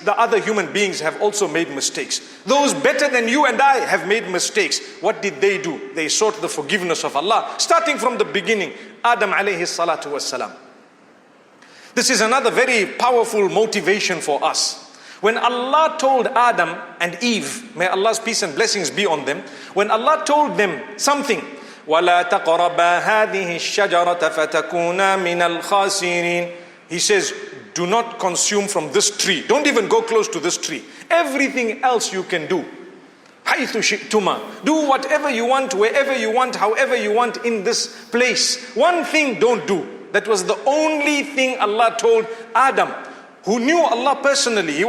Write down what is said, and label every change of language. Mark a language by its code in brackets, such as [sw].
[en] The other human beings have also made mistakes. Those better than you and I have made mistakes. What did they do? They sought the forgiveness of Allah. Starting from the beginning. Adam alayhi salatu wassalam. This is another very powerful motivation for us. When Allah told Adam and Eve, may Allah's peace and blessings be on them. When Allah told them something, [ar] وَلَا تَقْرَبَا هَذِهِ الشَّجَرَةَ فَتَكُونَا مِنَ الْخَاسِرِينَ. [en] He says, do not consume from this tree. Don't even go close to this tree. Everything else you can do. [ar] حَيْثُ شِئْتُمَا. [en] Do whatever you want, wherever you want, however you want in this place. One thing don't do. That was the only thing Allah told Adam, who knew Allah personally.